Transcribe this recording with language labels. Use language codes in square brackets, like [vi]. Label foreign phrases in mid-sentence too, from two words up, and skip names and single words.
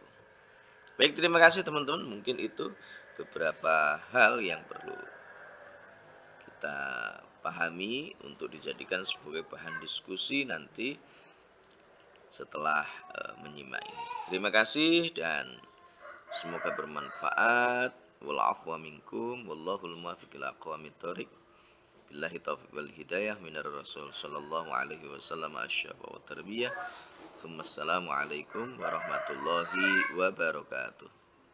[id] Baik, terima kasih teman-teman. Mungkin itu beberapa hal yang perlu kita pahami untuk dijadikan sebagai bahan diskusi nanti setelah menyimak ini. Terima kasih dan semoga bermanfaat. [ar] والعفو منكم والله الموفق إلى أقوم الطريق. بالله التوفيق والهداية من الرسول صلى الله عليه وسلم الشفاء والتربية. السلام عليكم ورحمة الله وبركاته.